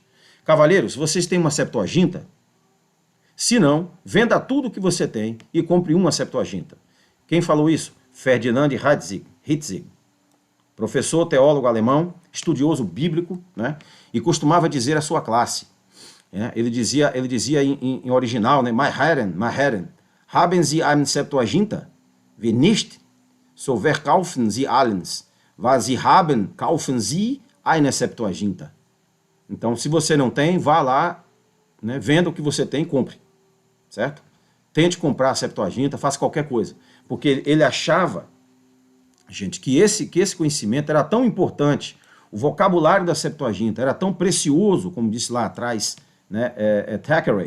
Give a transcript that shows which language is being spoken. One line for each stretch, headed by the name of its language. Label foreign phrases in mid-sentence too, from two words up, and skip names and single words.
Portuguese: Cavalheiros, vocês têm uma Septuaginta? Se não, venda tudo o que você tem e compre uma Septuaginta. Quem falou isso? Ferdinand Hitzig, professor teólogo alemão, estudioso bíblico, né? E costumava dizer à sua classe, ele dizia em original, né?
German: Meine Herren, haben Sie eine Septuaginta? Wenn nicht, so verkaufen Sie alles. Was Sie haben, kaufen Sie eine Septuaginta.
Portuguese: Então, se você não tem, vá lá, né? Venda o que você tem e compre, certo? Tente comprar a Septuaginta, faça qualquer coisa. Porque ele achava, gente, que esse conhecimento era tão importante, o vocabulário da Septuaginta era tão precioso, como disse lá atrás, né, Thackeray.